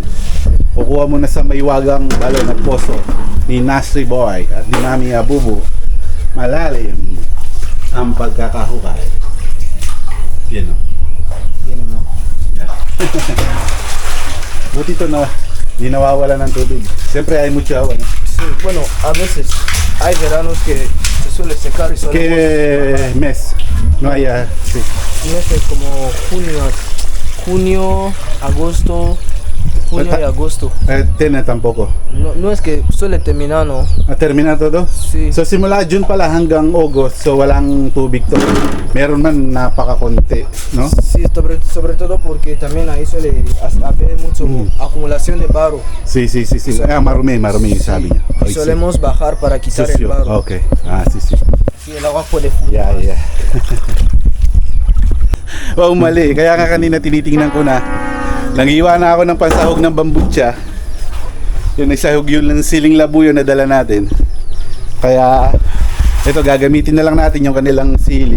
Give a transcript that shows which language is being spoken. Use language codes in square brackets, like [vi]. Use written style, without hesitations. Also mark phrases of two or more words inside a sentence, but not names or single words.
[tl] Kukuha mo na sa maywagang balon at poso ni Nasri Boy at ni Mami Abubu. Malalim ang pagkakahukay. Yan o. Yan no. Yan. Buti to na hindi nawawala ng tubig. [es] Siyempre hay mucho agua, no? Sí, bueno, a veces hay veranos que se suele secar y solemos ¿Qué mes? No hay, sí. meses como junio, agosto, junio y agosto. Tiene tampoco. No es que suele terminar, ¿no? Termina todo? Sí. [tl] So simula June pala hanggang August, so walang tubig to. Meron man napakakonti, no? [es] Sí, sobre todo porque también ahí suele haber mucho acumulación de barro. Sí. [tl] Marumi yung sabi niya. [es] Y solemos bajar para quitar el Sucio. barro. Okay. Sí. Y el agua puede fluir. [en] Yeah. [tl] Wow, mali. Kaya nga kanina tinitingnan ko na. Nangiwa na ako ng pansahog ng bambutsa. Yung nagsahog yun ng siling labuyo na dala natin. Kaya ito, gagamitin na lang natin yung kanilang sili.